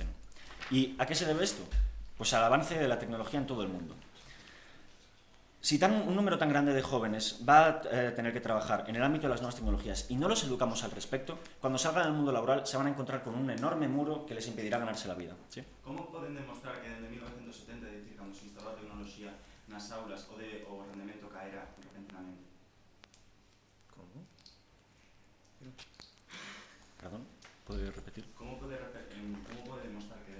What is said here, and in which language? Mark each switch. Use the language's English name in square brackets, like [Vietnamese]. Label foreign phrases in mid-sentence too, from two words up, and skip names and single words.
[Spanish] ¿Y a qué se debe esto? Pues al avance de la tecnología en todo el mundo. Si un número tan grande de jóvenes va a tener que trabajar en el ámbito de las nuevas tecnologías y no los educamos al respecto, cuando salgan al mundo laboral se van a encontrar con un enorme muro que les impedirá ganarse la vida. ¿Sí? [Galician] Como poden demostrar que desde 1970, dicir, cando se instalou a tecnoloxía nas aulas, o rendemento caerá repentinamente? [Spanish] ¿Cómo? Perdón, ¿puede repetir? [Galician] Como pode demostrar